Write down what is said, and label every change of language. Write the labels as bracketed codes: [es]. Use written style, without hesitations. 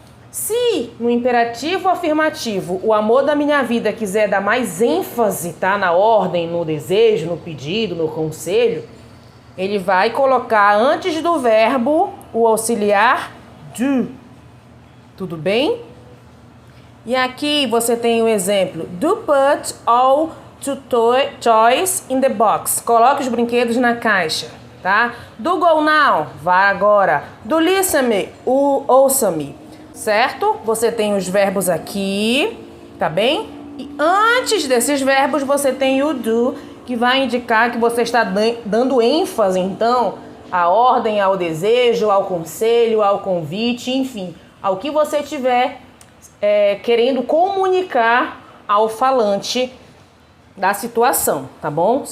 [pt] Se no imperativo afirmativo o amor da minha vida quiser dar mais ênfase, tá, na ordem, no desejo, no pedido, no conselho, ele vai colocar antes do verbo o auxiliar do. Tudo bem? E aqui você tem o exemplo. [en] Do put all toys in the box. [pt] Coloque os brinquedos na caixa, tá? [en] Do go now, [pt] vá agora. [en] Do listen me, [pt] ouça-me, certo? Você tem os verbos aqui, tá bem? E antes desses verbos você tem o do, que vai indicar que você está dando ênfase, então, à ordem, ao desejo, ao conselho, ao convite, enfim, ao que você tiver querendo comunicar ao falante da situação, tá bom?